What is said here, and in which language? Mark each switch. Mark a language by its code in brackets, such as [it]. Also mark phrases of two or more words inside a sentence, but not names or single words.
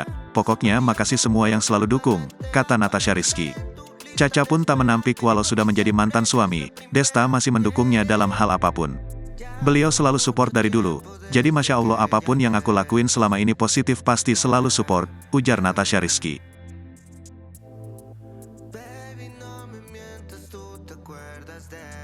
[id] Pokoknya makasih semua yang selalu dukung, kata Natasha Rizky. Caca pun tak menampik walau sudah menjadi mantan suami, Desta masih mendukungnya dalam hal apapun. Beliau selalu support dari dulu, jadi [ar] Masya Allah [id] apapun yang aku lakuin selama ini positif pasti selalu support, ujar Natasha Rizky. [es] Baby, no me mientas, tú te acuerdas de